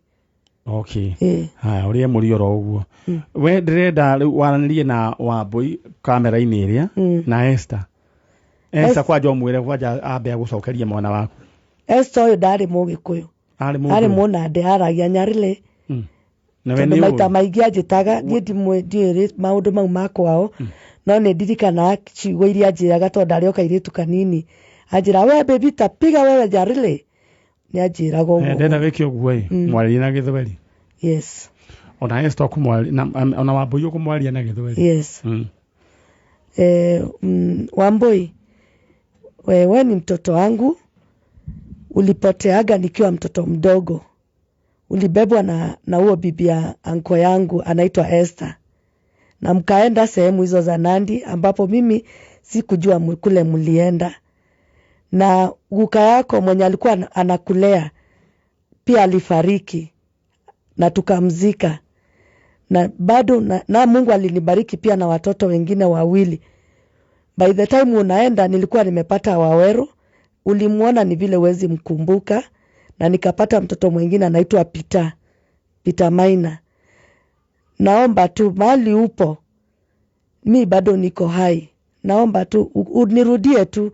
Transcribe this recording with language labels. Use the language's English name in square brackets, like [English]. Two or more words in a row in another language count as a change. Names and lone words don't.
[Kikuyu] okay haya ũrĩa mũri oro ũguo we ndĩrenda rĩu waranĩrie na Wambui kamera-inĩ ĩrĩa na Esther kwanja ũmwĩre kwanja ambe gũcokeria mwana waku Esther ũyũ ndarĩ Mũgĩkũyũ arĩ Mũnandĩ aragia Nyarĩrĩ tondũ maita maingĩ anjĩtaga niĩ ndiũĩ maũndũ mau makwao no nĩ ndirikana ciugo iria anjĩraga tondũ ndarĩ o kairĩtu kanini anjĩra we baby [Swahili] tapiga wewe [Kikuyu] Nyarĩrĩ nĩ anjĩraga ũguo ndenda wĩke ũguo mwarĩrie na Gĩthweri yes ona Esther ona Wambui ũkũmwaria na Gĩthweri [Swahili] yes Wambui wewe ni mtoto wangu ulipoteaga nikiwa mtoto mdogo ulibebwa na huo bibi ya anko yangu anaitwa Esther na mkaenda sehemu hizo za Nandi ambapo mimi sikujua kule mlienda na guka yako mwenye alikuwa anakulea pia alifariki na tukamzika na bado na Mungu alinibariki pia na watoto wengine wawili. [English] By the time [Swahili] unaenda nilikuwa nimepata Waweru, ulimuona ni vile wezi mkumbuka na nikapata mtoto mwingine anaitwa Peter Maina. Naomba tu mahali upo mi bado niko hai. Naomba tu unirudie tu.